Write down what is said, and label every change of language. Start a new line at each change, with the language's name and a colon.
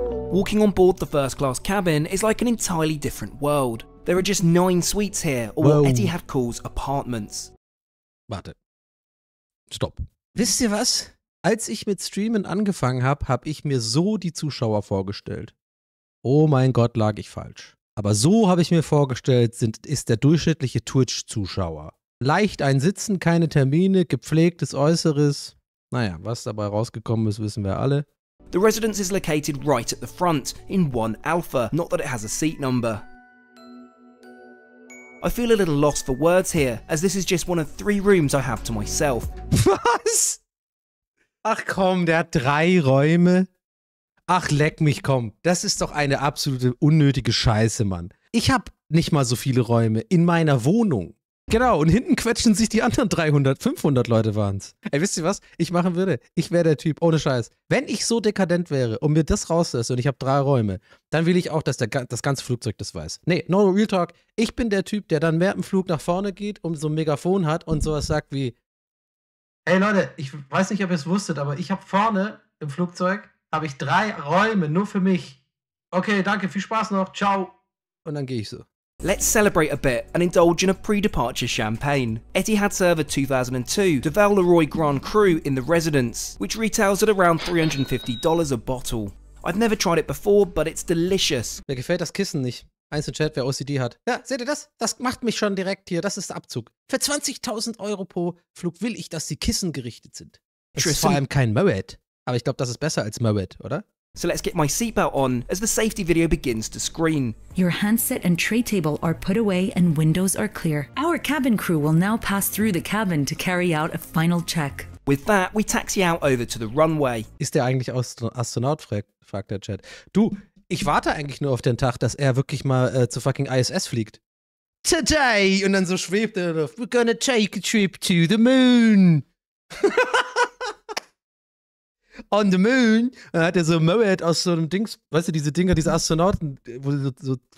English: Walking on board the first class cabin is like an entirely different world. There are just 9 suites here, or what Etihad calls apartments.
German: Warte. Stopp. Wisst ihr was? Als ich mit Streamen angefangen habe, habe ich mir so die Zuschauer vorgestellt. Oh mein Gott, lag ich falsch. Aber so habe ich mir vorgestellt, ist der durchschnittliche Twitch-Zuschauer. Leicht einsitzen, keine Termine, gepflegtes Äußeres. Naja, was dabei rausgekommen ist, wissen wir alle.
English: The residence is located right at the front, in 1 Alpha, not that it has a seat number. I feel a little lost for words here, as this is just one of 3 rooms I have to myself.
German: Was? Ach komm, der hat 3 Räume. Ach leck mich, komm. Das ist doch eine absolute unnötige Scheiße, Mann. Ich hab nicht mal so viele Räume in meiner Wohnung. Genau, und hinten quetschen sich die anderen 300, 500 Leute waren's. Ey, wisst ihr was ich machen würde? Ich wäre der Typ, ohne Scheiß. Wenn ich so dekadent wäre und mir das rauslasse und ich habe 3 Räume, dann will ich auch, dass das ganze Flugzeug das weiß. Nee,
English: no real talk.
German: Ich bin der Typ, der dann während dem Flug nach vorne geht und so ein Megafon hat und sowas sagt wie: Hey Leute, ich weiß nicht, ob ihr es wusstet, aber ich habe vorne im Flugzeug, habe ich 3 Räume nur für mich. Okay, danke, viel Spaß noch, ciao. Und dann gehe ich so.
English: Let's celebrate a bit and indulge in a pre-departure champagne. Etihad server 2002 de Val Leroy Grand Cru in the residence, which retails at around $350 a bottle. I've never tried it before, but it's delicious.
German: Mir gefällt das Kissen nicht. Eins im Chat, wer OCD hat. Ja, seht ihr das? Das macht mich schon direkt hier. Das ist der Abzug. Für 20.000 € pro Flug will ich, dass die Kissen gerichtet sind. Das ist vor allem kein Moet. Aber ich glaube, das ist besser als Moet, oder?
English: So let's get my seatbelt on as the safety video begins to screen. Your handset and tray table are put away and windows are clear. Our cabin crew will now pass through the cabin to carry out a final check. With that, we taxi out over to the runway.
German: Ist der eigentlich Astronaut, fragt der Chat. Du, ich warte eigentlich nur auf den Tag, dass er wirklich mal zur fucking ISS fliegt. Today! Und dann so schwebt er drauf.
English: We're gonna take a trip to the moon. On the moon.
German: Dann hat er so Moet aus so einem Dings, weißt du, diese Dinger, diese Astronauten, wo so